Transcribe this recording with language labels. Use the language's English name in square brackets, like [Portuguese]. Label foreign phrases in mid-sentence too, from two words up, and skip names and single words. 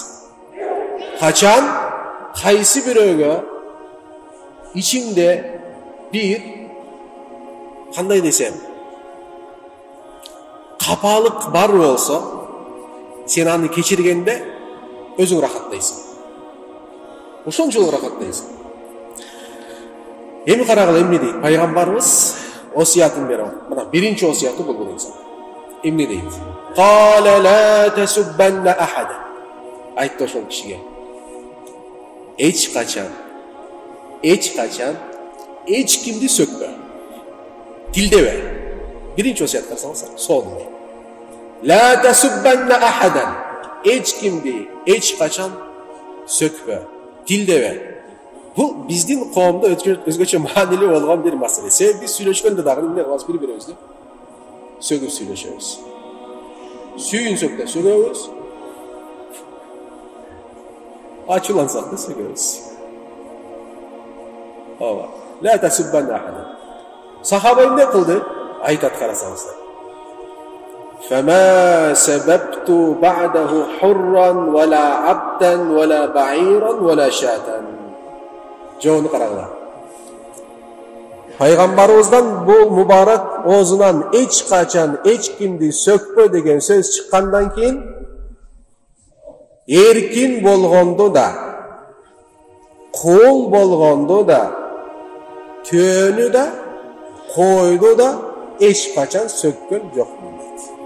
[Kyrgyz] Качан кайсы бирөөгө ичиңде бир кандай десем, капалык бар болсо, сен аны кечиргенде өзүң рахаттайсың. Ошончолук рахаттайсың. Эми карагыла эмне дейт? Пайгамбарыбыз осиятын берип, мына биринчи осияты бул инсан. Эмне дейт? [Arabic] قال لا تسبن أحدا. [Kyrgyz] Айтты ошол кишиге. Эч качан эч кимди сөкпө. Тилдебе. Биринчи осият кылсаңыз, сонун. [Arabic] لا تسبن أحدا. [Kyrgyz] Эч кимди эч качан сөкпө. Тилдебе. Бул биздин коомдо өзгөчө маанилүү болгон бир маселе. Себеби биз сүйлөшкөндө дагы эмне кылабыз, бири-бирибизди сөгүп сүйлөшөбүз. Сүйүнсөк да сөгөбүз. Ачуулансак да сөгөбүз. Ооба. [Arabic] لا تسبن أحدا. [Kyrgyz] Сахаба эмне кылды? Айтат карасаңыздар. [Arabic] فما سببت بعده حرا ولا عبدا ولا بعيرا ولا شاة. [Kyrgyz] Жоonu карагыла. Пайгамбарыбыздан бул мубарак оозунан эч качан эч кимди сөкпө деген сөз чыккандан кийин эркин болгондо да, кул болгондо да, төөнү да, койду да эч качан сөккөн жокмун дейт.